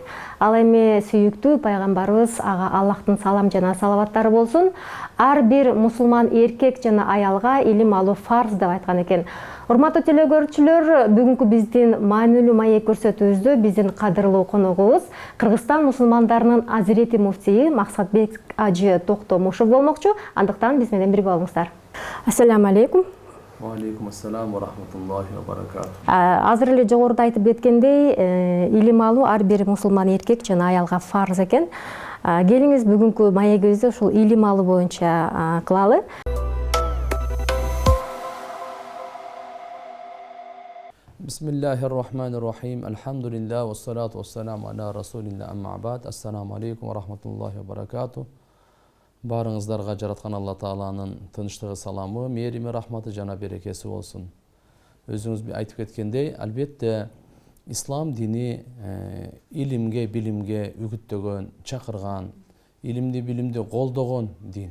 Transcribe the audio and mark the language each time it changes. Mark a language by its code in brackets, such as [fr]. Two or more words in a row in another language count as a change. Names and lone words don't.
[ky] Ал эми сүйүктүү пайгамбарыбыз ага Аллахтын салам жана салаваттары болсун, ар бир мусулман эркек жана аялга илим алуу фарз деп айткан экен. Урматтуу телекөрүүчүлөр, бүгүнкү биздин маанилүү маек көрсөтүүбүздө биздин кадырлуу коногубуз Кыргызстан мусулмандарынын азирети муфтийи Максатбек ажы Токтомушев болмокчу. Андыктан биз менен бирге болуңуздар. [ar] السلام عليكم. عليكم السلام ورحمة الله وبركاته. [ky] Азыр эле жогоруда айтып кеткендей, илим алуу ар бир мусулман эркек жана аялга фарз экен. Келиңиз бүгүнкү маегибизди ушул илим алуу боюнча кылалы. [ar] بسم الله الرحمن الرحيم. الحمد لله والصلاة والسلام على رسول الله أما بعد. السلام عليكم ورحمة الله وبركاته. [ky] Барыңыздарга жараткан Алла Тааланын тынчтыгы, саламы, мээрими, рахматы жана берекеси болсун. Өзүңүз айтып кеткендей, албетте ислам дини илимге, билимге үгүттөгөн, чакырган, илимди, билимди колдогон дин.